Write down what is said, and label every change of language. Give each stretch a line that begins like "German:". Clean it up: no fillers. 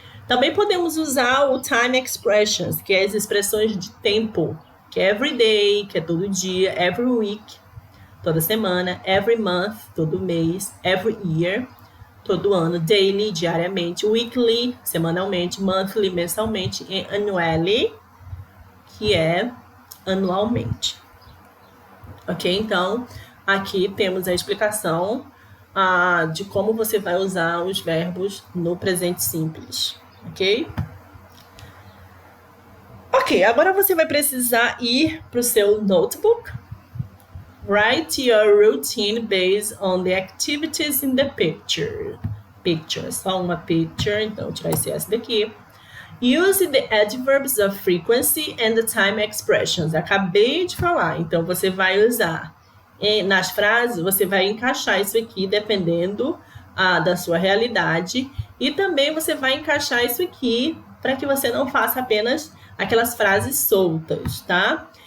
Portuguese: Também podemos usar o time expressions, que é as expressões de tempo, que é every day, que é todo dia, every week, toda semana, every month, todo mês, every year, todo ano, daily, diariamente, weekly, semanalmente, monthly, mensalmente, e annually, que é anualmente. Ok? Então, aqui temos a explicação de como você vai usar os verbos no presente simples. Ok? Ok, agora você vai precisar ir para o seu notebook.
English: Write your routine based on the activities in the picture.
Portuguese: Picture, só uma picture, então tirar esse S daqui.
English: Use the adverbs of frequency and the time expressions.
Portuguese: Acabei de falar, então você vai usar nas frases, você vai encaixar isso aqui dependendo da sua realidade, e também você vai encaixar isso aqui para que você não faça apenas aquelas frases soltas, tá?